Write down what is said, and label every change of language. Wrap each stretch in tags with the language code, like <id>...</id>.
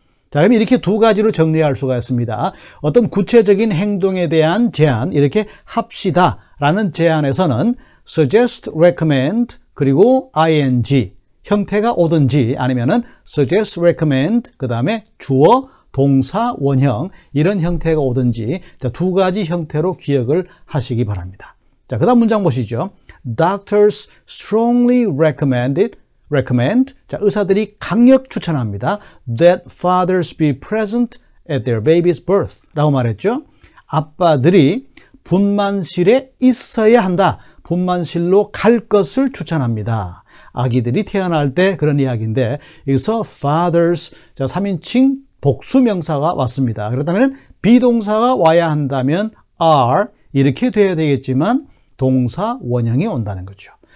<ko>자, 그럼 이렇게 두 가지로 정리할 수가 있습니다. 어떤 구체적인 행동에 대한 제안, 이렇게 합시다 라는 제안에서는 suggest, recommend, 그리고 ing 형태가 오든지 아니면은 suggest, recommend, 그 다음에 주어, 동사, 원형 이런 형태가 오든지 자, 두 가지 형태로 기억을 하시기 바랍니다. 자, 그 다음 문장 보시죠.</ko> <en>Doctors strongly recommend</en> <ko>자, 의사들이 강력 추천합니다.</ko> <en>That fathers be present at their baby's birth</en> <ko>라고 말했죠. 아빠들이 분만실에 있어야 한다. 분만실로 갈 것을 추천합니다. 아기들이 태어날 때 그런 이야기인데 여기서 fathers, 자, 3인칭 복수명사가 왔습니다. 그렇다면 비동사가 와야 한다면 are 이렇게 돼야 되겠지만 동사 원형이 온다는 거죠.</ko>